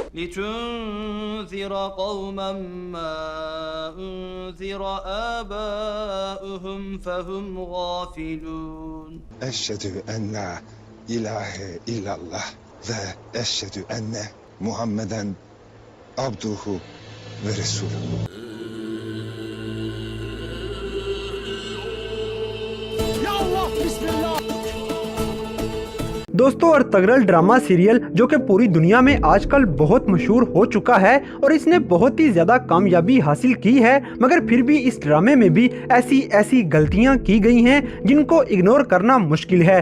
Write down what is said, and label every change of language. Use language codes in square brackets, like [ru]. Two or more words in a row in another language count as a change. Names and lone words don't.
[ar] لتنذر قوما ما أنذر آباؤهم فهم غافلون. أشهد أن لا إله إلا الله وأشهد أن محمدا عبده ورسوله. يا الله بسم الله. [hi] दोस्तों, अर्तगरल [en] drama serial [hi] जो कि पूरी दुनिया में आजकल बहुत मशहूर हो चुका है और इसने बहुत ही ज्यादा कामयाबी हासिल की है, मगर फिर भी इस ड्रामे में भी ऐसी ऐसी गलतियां की गई हैं जिनको इग्नोर करना मुश्किल है।